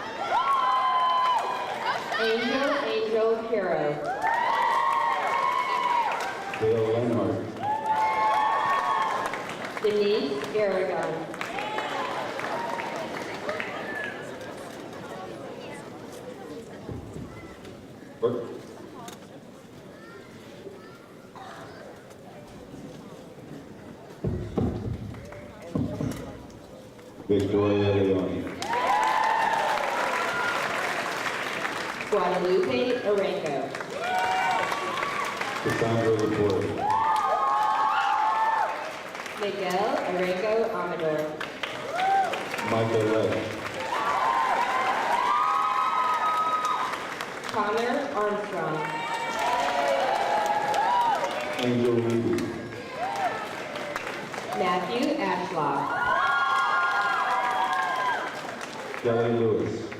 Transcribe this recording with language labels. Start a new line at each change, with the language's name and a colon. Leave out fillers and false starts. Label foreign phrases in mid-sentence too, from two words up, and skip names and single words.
English: Angel Hero. Dale Lenhart. Denise Aragon. Work. Victoria Leone. Guadalupe Arango. Cassandra Laporte. Miguel Arango Amador. Michael Lett. Connor Armstrong. Angel Reedy. Matthew Ashlock. Kelly Lewis.